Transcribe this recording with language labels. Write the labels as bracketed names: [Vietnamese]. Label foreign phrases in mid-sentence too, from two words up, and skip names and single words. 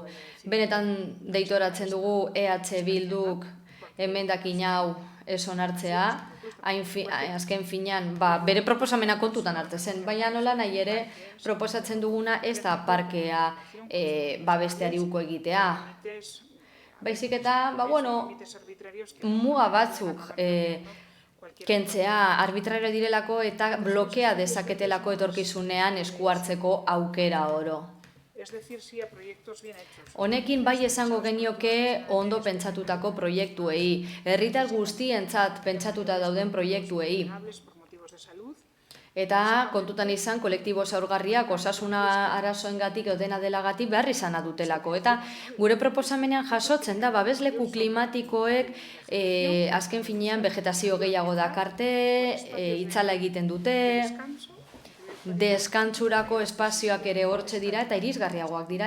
[Basque] Benetan deitoratzen dugu EH Bilduk emendakin hau ez onartzea, azken finean bere proposamena kontutan hartzen, baina nola nahi ere proposatzen duguna ez da parkea babesteari uko egitea. Baizik eta, muga batzuk kentzea arbitrario direlako eta blokea dezaketelako etorkizunean esku hartzeko aukera oro. [Spanish] Es decir, sí a proyectos bien hechos. [Basque] Honekin bai esango genioke ondo pentsatutako proiektuei, herritar guztientzat pentsatuta dauden proiektuei. [Spanish] Por motivos de salud. [Basque] Eta kontutan izan kolektibo zaurgarriak osasuna arazoengatik edo dena delagatik behar izana dutelako. Eta gure proposamenean jasotzen da babesleku klimatikoek azken finean vegetazio gehiago dakarte, itzala egiten dute, deskantzurako espazioak ere hortxe dira eta irisgarriagoak dira.